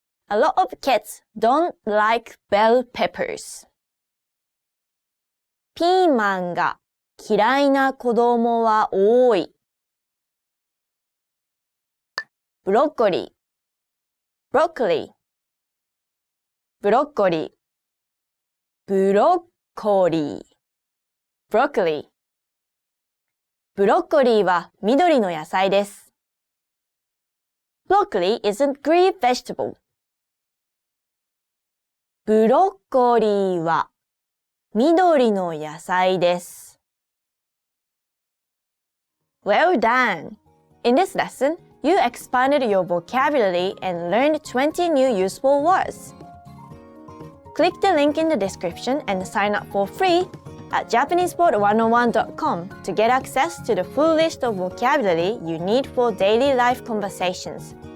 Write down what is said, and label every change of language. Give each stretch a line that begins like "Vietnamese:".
English: A lot of kids don't like bell peppers.
Japanese: ピーマンが嫌いな子供は多い。ブロッコリー broccoli ブロッコリーブロッコリー broccoli ブロッコリーは緑の野菜です。
English: Broccoli is a green vegetable.
Japanese: ブロッコリーは緑の野菜です。
English: Well done! In this lesson, you expanded your vocabulary and learned 20 new useful words. Click the link in the description and sign up for free at JapanesePod101.com to get access to the full list of vocabulary you need for daily life conversations.